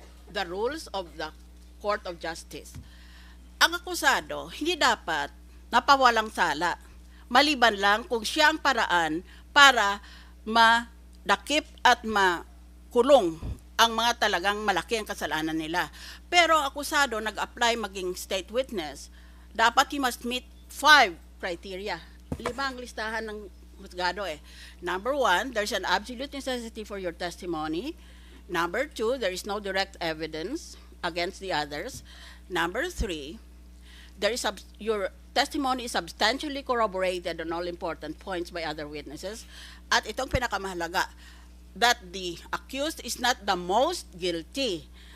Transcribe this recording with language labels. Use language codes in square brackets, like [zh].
[en] The rules of the Court of Justice. [tl] Ang akusado, hindi dapat napawalang sala. Maliban lang kung siya ang paraan para madakip at makulong ang mga talagang malaki ang kasalanan nila. Pero ang akusado nag-apply maging state witness, dapat [en] he must meet 5 criteria. [tl] 5 ang listahan ng husgado eh. [en] Number 1, there's an absolute necessity for your testimony. Number 2, there is no direct evidence against the others. Number 3, your testimony is substantially corroborated on all important points by other witnesses. [tl] At itong pinakamahalaga, [en] that the accused is not the most guilty.